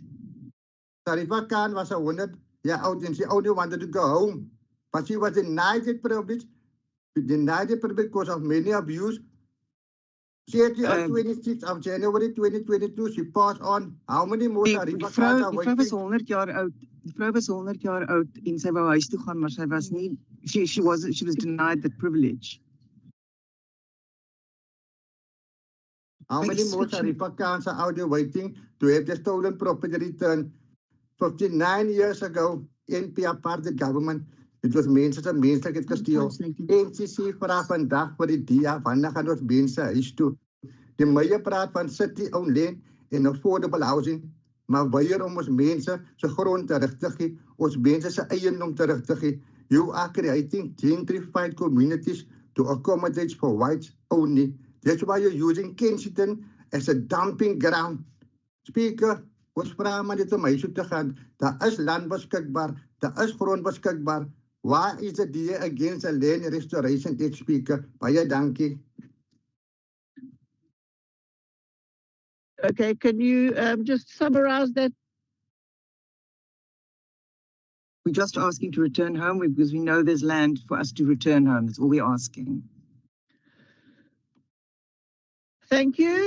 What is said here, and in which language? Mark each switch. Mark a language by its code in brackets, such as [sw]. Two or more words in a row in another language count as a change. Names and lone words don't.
[en] Tarifa Khan was 100 years old and she only wanted to go home. But she was denied the privilege. She denied the privilege because of many abuse. She on 26th of January 2022, she passed on. How many more Tarifa Khans are waiting? [af] Die vrou was 100 jaar oud. Die vrou was 100 jaar oud en sy wou huis toe gaan, maar sy was nie, [en] she was denied that privilege. How many more Saripakans are out there waiting to have the stolen property returned? 59 years ago, NP apartheid government, [af] het was mense se menslikheid gesteel. NCC vra vandag vir die DA, wanneer gaan ons mense huis toe? Die Meyer praat van [en] city-owned land [af] en [en] affordable housing, [af] maar weier om ons mense se grond terug te gee, ons mense se eiendom terug te gee. [en] You are creating gentrified communities to accommodate for whites only. That's why you're using Kensington as a dumping ground. Speaker, [af] ons vra maar net om huis toe te gaan. Daar is land beskikbaar, daar is grond beskikbaar. Waar is [en] the DA against the Land Restoration Act, Speaker? [af] Baie dankie. [en] Okay, can you just summarize that? We're just asking to return home because we know there's land for us to return home. That's all we're asking. Thank you.